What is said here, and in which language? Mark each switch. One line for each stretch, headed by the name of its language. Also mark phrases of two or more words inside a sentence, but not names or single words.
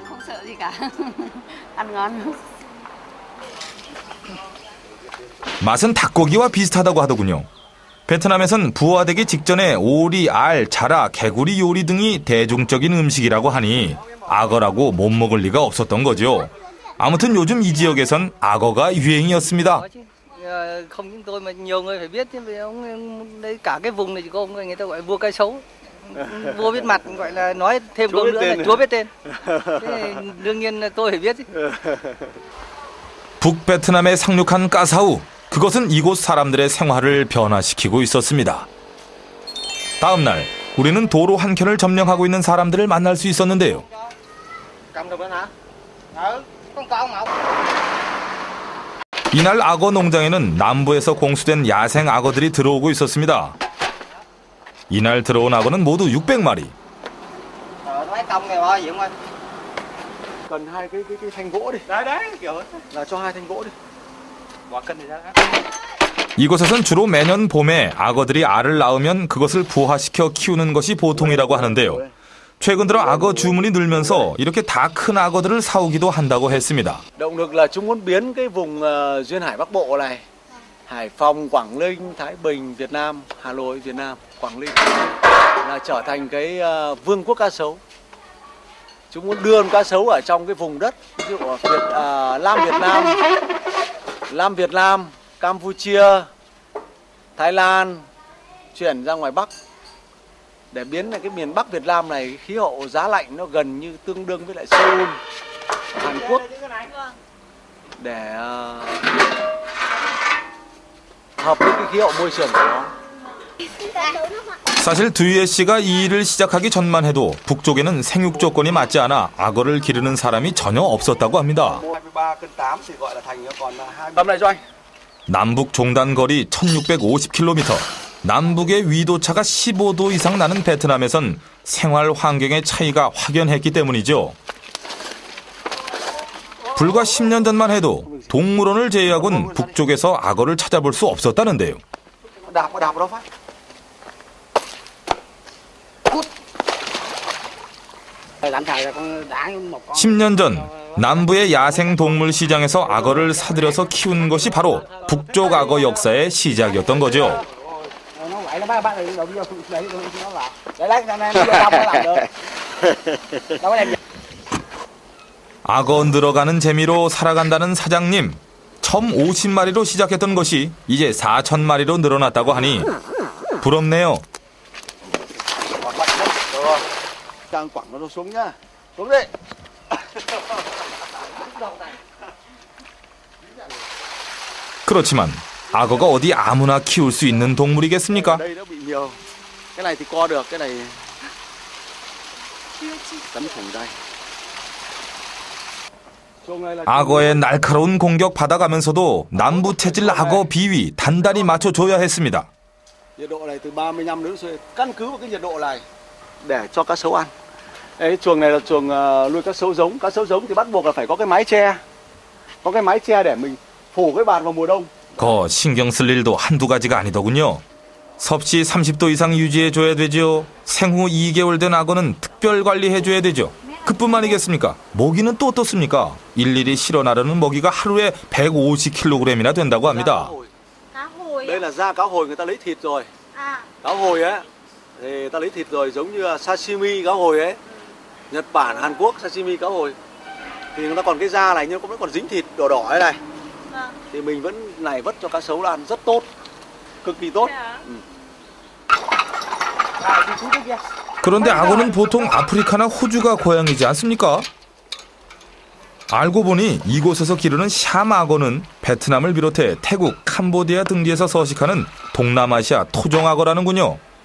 Korean: 맛은 닭고기와 비슷하다고 하더군요. 베트남에선 부화되기 직전에 오리, 알, 자라, 개구리 요리 등이 대중적인 음식이라고 하니 악어라고 못 먹을 리가 없었던 거죠. 아무튼 요즘 이 지역에선 악어가 유행이었습니다.
Vietnamese: Không những tôi mà nhiều người phải biết chứ vì ông đấy cả cái vùng này chỉ có ông người ta gọi vua cá sấu, vua biết mặt gọi là nói thêm câu nữa là chúa biết tên. Thế đương nhiên là tôi phải biết chứ.
Korean: 북베트남에 상륙한 까사우, 그것은 이곳 사람들의 생활을 변화시키고 있었습니다. 다음 날 우리는 도로 한켠을 점령하고 있는 사람들을 만날 수 있었는데요. 이날 악어 농장에는 남부에서 공수된 야생 악어들이 들어오고 있었습니다. 이날 들어온 악어는 모두 600마리.
Vietnamese: Cần hai cái thanh gỗ đi. Đấy, kiểu là cho 2 thanh gỗ đi.
Korean: 이곳에선 주로 매년 봄에 악어들이 알을 낳으면 그것을 부화시켜 키우는 것이 보통이라고 하는데요. 최근 들어 악어 주문이 늘면서 이렇게 다 큰 악어들을 사오기도 한다고 했습니다.
Vietnamese: Động lực là chúng muốn biến cái vùng duyên hải Bắc Bộ này, Hải Phòng, Quảng Ninh, Thái Bình, Việt Nam, Hà Nội, Việt Nam, Quảng Ninh là trở thành cái vương quốc cá sấu. Chúng muốn đưa cá sấu ở trong cái vùng đất ví dụ ở Lam Việt Nam, Campuchia, Thái Lan chuyển ra ngoài Bắc để biến cái miền Bắc Việt Nam này khí hậu giá lạnh nó gần như tương đương với lại Seoul, Hàn Quốc để hợp với cái khí hậu môi trường của nó.
Korean: 사실 두유에 씨가 이 일을 시작하기 전만 해도 북쪽에는 생육 조건이 맞지 않아 악어를 기르는 사람이 전혀 없었다고 합니다.
Vietnamese: 23 cân 8 thì gọi là thành còn 20. Cầm lại cho anh.
Korean: 남북 종단 거리 1650km, 남북의 위도차가 15도 이상 나는 베트남에선 생활 환경의 차이가 확연했기 때문이죠. 불과 10년 전만 해도 동물원을 제외하곤 북쪽에서 악어를 찾아볼 수 없었다는데요.
Vietnamese: Đạp vào đâu phát.
Korean: 10년 전 남부의 야생 동물 시장에서 악어를 사들여서 키운 것이 바로 북쪽 악어 역사의 시작이었던 거죠. 악어 늘어가는 재미로 살아간다는 사장님. 처음 50마리로 시작했던 것이 이제 4,000마리로 늘어났다고 하니 부럽네요.
Vietnamese: Càng quẳng nó xuống nhá. Xuống đi.
Korean: 그렇지만 악어가 어디 아무나 키울 수 있는 동물이겠습니까?
Vietnamese: Đây nó bị nhiều. Cái này thì co được, cái này cắm thủng đây.
Korean: 악어의 날카로운 공격 받아가면서도 남부 체질 악어 비위 단단히 맞춰줘야 했습니다.
Vietnamese: Nhiệt độ này từ 35 độ C. Căn cứ vào cái nhiệt độ này để cho cá sấu ăn. Đấy, chuồng này là chuồng nuôi cá sấu giống. Cá sấu giống thì bắt buộc là phải có cái mái che. Có cái mái che để mình phủ cái bạt vào mùa đông.
Korean: 거 신경 쓸 일도 한두 가지가 아니더군요. 섭씨 30도 이상 유지해줘야 되죠. 생후 2개월 된 악어는 특별 관리해줘야 되죠. 그뿐만이겠습니까? 먹이는 또 어떻습니까? 일일이 실어 나르는 먹이가 하루에 150kg이나 된다고 합니다.
Vietnamese: Đây là da cá hồi người ta lấy thịt rồi. Cá hồi ấy thì ta lấy thịt rồi, giống như sashimi cá hồi ấy. Nhật Bản, Hàn Quốc sashimi cá hồi. Thì nó còn cái da này nhưng cũng còn dính thịt đỏ đỏ này. Thì mình vẫn này vất cho cá sấu ăn rất tốt. Cực kỳ tốt.
Korean: 그런데 악어는 보통 아프리카나 호주가 고향이지 않습니까? 알고 보니 이곳에서 기르는 샴 악어는 베트남을 비롯해 태국, 캄보디아 등지에서 서식하는 동남아시아 토종 악어라는군요.